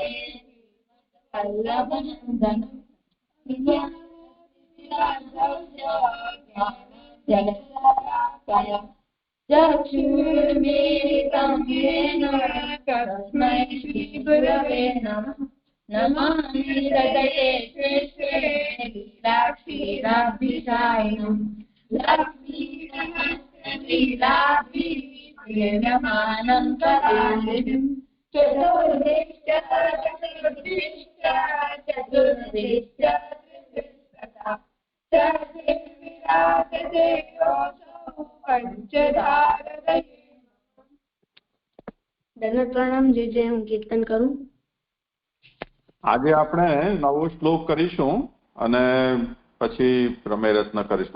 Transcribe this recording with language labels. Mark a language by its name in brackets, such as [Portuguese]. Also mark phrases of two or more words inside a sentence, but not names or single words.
[Sanskrit] वल्लभनन्दनं चक्षुर्मीलितं येन तस्मै श्रीगुरवे नमः नमामि हृदये कृष्णे लीलाक्षीराब्धिसायिनं लक्ष्मीनमस्कृतिलाभिमानं कलानिधिं चतुर्दिश्च चतुर्दिश्च [Gujarati] પ્રણામ. જે જે હું કીર્તન કરું. આજે આપણે નવો શ્લોક કરીશું અને પછી પ્રમેય રત્ન કરીશું.